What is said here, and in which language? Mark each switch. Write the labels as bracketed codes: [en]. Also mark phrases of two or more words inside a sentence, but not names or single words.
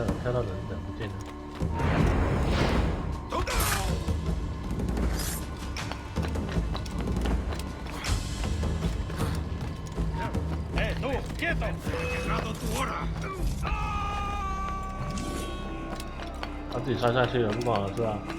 [zh] 看到人不见了。 [es] ¡tú, quieto! ¡Llegado tu hora! [zh] 他自己摔下去了，不管我是吧？